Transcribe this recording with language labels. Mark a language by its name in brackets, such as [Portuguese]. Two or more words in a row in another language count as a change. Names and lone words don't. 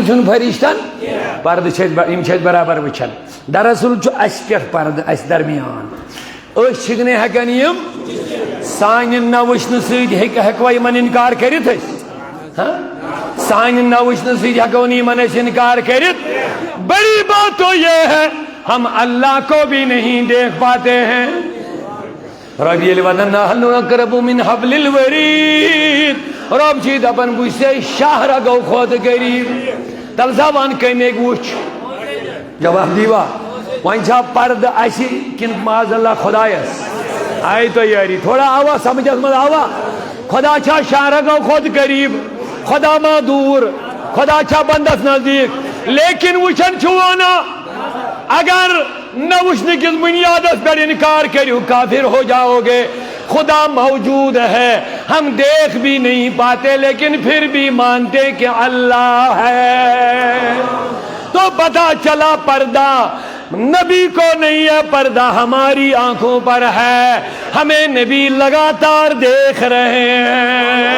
[Kashmiri] چھُنہٕ فرشتن پردٕ چھِ یم چھِ أسۍ برابر وچھان دراصل چھُ اَسہِ پٮ۪ٹھ پردٕ اَسہِ درمیان أسۍ چھِکھ نہٕ ہٮ۪کان یِم سانہِ نہ وٕچھنہٕ سۭتۍ ہٮ۪کوا یِمن انکار کٔرِتھ أسۍ سانہِ نہ وٕچھنہٕ سۭتۍ ہٮ۪کو نہٕ یِمن أسۍ انکار [Urdu] کٔرِتھ بڑی بات تو یہ ہے ہم اللہ کو بھی نہیں دیکھ پاتے ہیں [Kashmiri] رب ییٚلہِ وَنان [Arabic] نحن اقرب من حبل الورید [Kashmiri] رب چھِ دپان بہٕ چھُسے شاہ رگو کھۄتہٕ قریٖب تَلہٕ سا وَن کَمے وٕچھ جواب دیوا وۄنۍ چھا پردٕ اَسہِ کِنہٕ [Arabic] معاذ اللہ [Kashmiri] خۄدایس آیہِ تو یاری تھوڑا آوا سمجھس منٛز آوا خدا چھا شاہ رگو کھۄتہٕ قریٖب خدا ما دوٗر خدا چھا بندس نزدیٖک لیکن وٕچھان چھُو وَنان اگر نہ وچھنے کس بنیادس پر انکار کریو [Urdu] کافر ہو جاؤ گے خدا موجود ہے ہم دیکھ بھی نہیں پاتے لیکن پھر بھی مانتے کہ اللہ ہے تو پتہ چلا پردہ نبی کو نہیں ہے پردہ، ہماری آنکھوں پر ہے، ہمیں نبی لگاتار دیکھ رہے ہیں.